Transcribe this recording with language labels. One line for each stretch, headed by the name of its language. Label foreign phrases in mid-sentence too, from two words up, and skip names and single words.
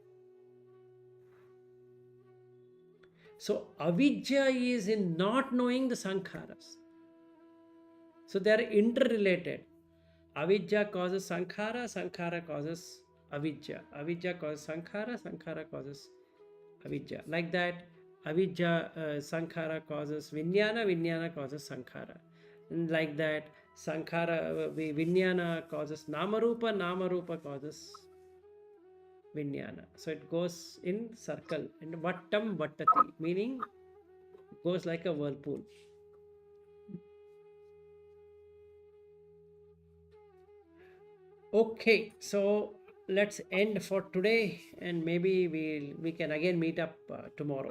English: So avidya is in not knowing the sankharas. So they are interrelated. Avidya causes sankhara, sankhara causes avidya. Avidya causes sankhara, sankhara causes avidya. Like that, avidya, sankhara causes vijnana, vijnana causes sankhara. And like that, sankhara, vijnana causes namarupa, namarupa causes vijnana. So it goes in circle. And
Pali: vattam vattati,
English: meaning it goes like a whirlpool. Okay, so let's end for today, and maybe we can again meet up tomorrow.